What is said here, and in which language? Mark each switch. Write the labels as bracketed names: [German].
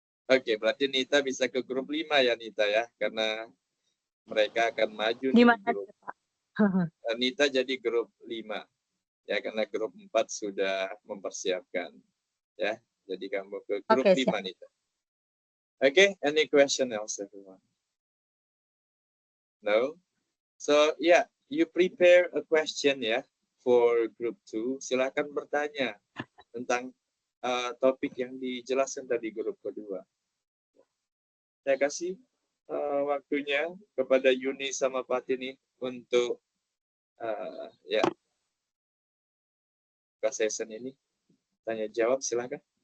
[Indonesian] Oke, berarti Nita bisa ke grup 5 ya, Nita ya, karena mereka akan maju nih Gimana, grup. Pak? Nita jadi grup 5 ya, karena grup 4 sudah mempersiapkan ya. Jadi kamu ke grup 5 siap. Nita. [English] Okay, any question else everyone? No? So yeah, you prepare a question ya for group 2. [Indonesian] Silakan bertanya tentang topik yang dijelaskan tadi grup kedua. Saya kasih waktunya kepada Yuni sama Patini untuk ya ke session ini. Tanya jawab silakan.